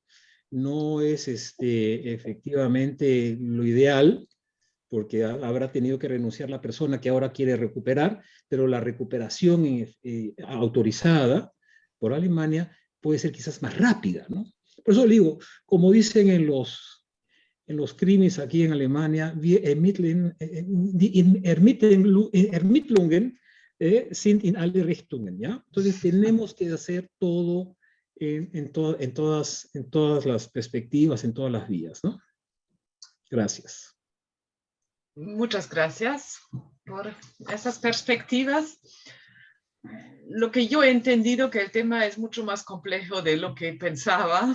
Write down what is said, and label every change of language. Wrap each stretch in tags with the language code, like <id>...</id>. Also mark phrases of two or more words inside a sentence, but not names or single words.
<es>No es efectivamente lo ideal, porque habrá tenido que renunciar la persona que ahora quiere recuperar, pero la recuperación autorizada por Alemania puede ser quizás más rápida, ¿no? Por eso le digo, como dicen en los crímenes aquí en Alemania,</es> <de>die Ermittlungen sind in alle Richtungen,</de> <es>¿ya? Entonces tenemos que hacer todo en todas las perspectivas, en todas las vías, ¿no? Gracias. Muchas gracias por esas perspectivas. Lo que yo he entendido, que el tema es mucho más complejo de lo que pensaba.</es>